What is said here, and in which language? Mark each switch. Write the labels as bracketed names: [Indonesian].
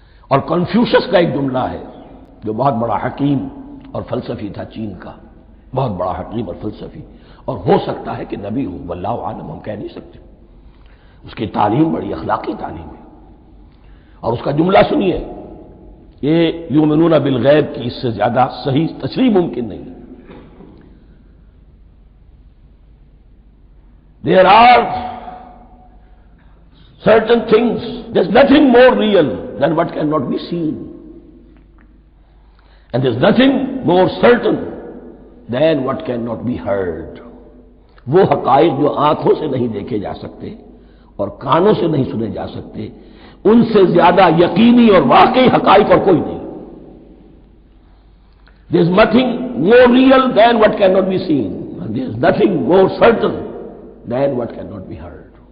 [Urdu] اور کنفیوشس کا ایک جملہ ہے جو بہت بڑا حکیم اور فلسفی تھا، چین کا بہت بڑا حکیم اور فلسفی، اور ہو سکتا ہے کہ نبی ہو، واللہ عالم، ہم کہہ نہیں سکتے. اس کی تعلیم بڑی اخلاقی تعلیم ہے. اور اس کا جملہ سنیے، یہ [Arabic] یؤمنون بالغیب [Urdu] کی اس سے زیادہ صحیح تشریح ممکن نہیں. [English] There are certain things, there's nothing more real than what cannot be seen. And there's nothing more certain than what cannot be heard. [Urdu] وہ حقائق جو آنکھوں سے نہیں دیکھے جا سکتے اور کانوں سے نہیں سنے جا سکتے، ان سے زیادہ یقینی اور واقعی حقائق اور کوئی نہیں. [English] There is nothing more real than what cannot be seen. And there is nothing more certain than what cannot be heard.